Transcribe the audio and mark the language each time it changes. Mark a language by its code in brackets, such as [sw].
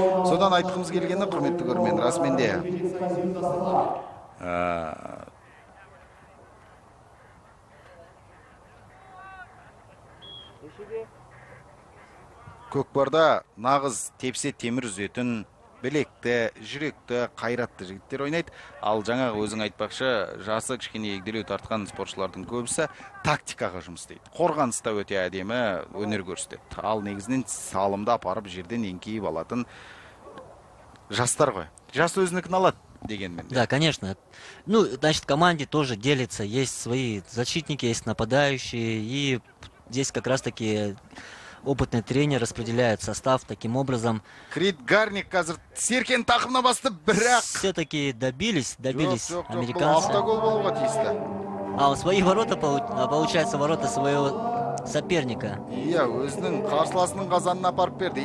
[kk] Содан айтқымыз келгені, құрметті көрермен, расымен де көкпарда нағыз тепсе темір үзетін, білекті, жүректі, қайратты жігіттер ойнайды. Ал жаңағы өзің айтпақшы, жасы кішкене егделеу тартқан спортшылардың көбісі тактикаға жұмыс істейді. Қорғаныста өте әдемі өнер көрсетеді. Ал негізінен салымды апарып жерден еңкейіп алатын жастар ғой. Жас өзінікін алады дегенмен. [ru] Да, конечно. Ну, значит, в команде тоже делится. Есть свои защитники, есть нападающие. И здесь как раз-таки опытный тренер распределяет состав таким образом. [kk] Крит Гарник қазір Серкен тақымына басты, бірақ [ru] все-таки добились американцы. [kk] Бұл автогол болуға тиісті. [ru] А в свои ворота, получается, ворота своего соперника. [kk] Иә, өзінің қарсыласының қазанына апарып берді.